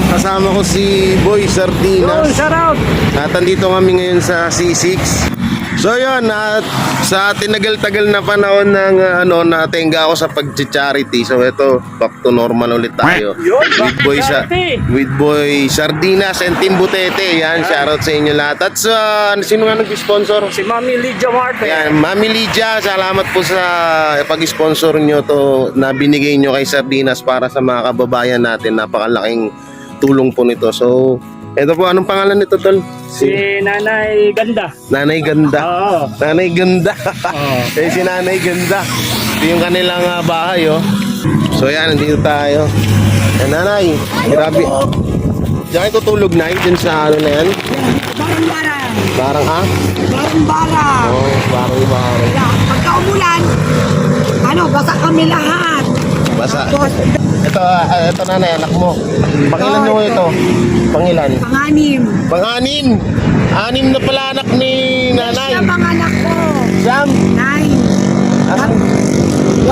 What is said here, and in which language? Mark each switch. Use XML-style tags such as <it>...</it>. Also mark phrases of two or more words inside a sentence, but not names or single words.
<tl>kasama ko si Boy Sardinas.</tl> <en>Shout out!</en> <tl>At andito kami ngayon sa C6. So yun, at sa tinagal-tagal na panahon ng natenga ako sa pag-charity. So ito, back to normal ulit tayo.</tl> <en>With Boy Sardinas and Team Butete.</en> <tl>Yan, shoutout sa inyo lahat. At sino nga nag-sponsor? Si Mami Lydia Marte. Yan, Mami Lydia, salamat po sa pag-sponsor nyo to na binigay nyo kay Sardinas para sa mga kababayan natin. Napakalaking tulong po nito. So, ito po, anong pangalan nito, Tol? Si Nanay Ganda. Nanay Ganda. Oo. Nanay Ganda. Oo. Si Nanay Ganda. Ito yung kanilang bahay, oh. So yan, nandito tayo. Nanay, grabe. Diyan kayo tutulog na dyan sa ano na yan? Barang-barang. Barang ha? Barang-barang. Oo, barang-barang. Pagka umulan, basa kami lahat. Basa. Tapos, Ito nanay, anak mo. Pangilan nyo ito? Pangilan? panganim. Pang-anim. Anim na pala anak ni nanay. Siya mga anak ko. Sam. 9. Wala</tl>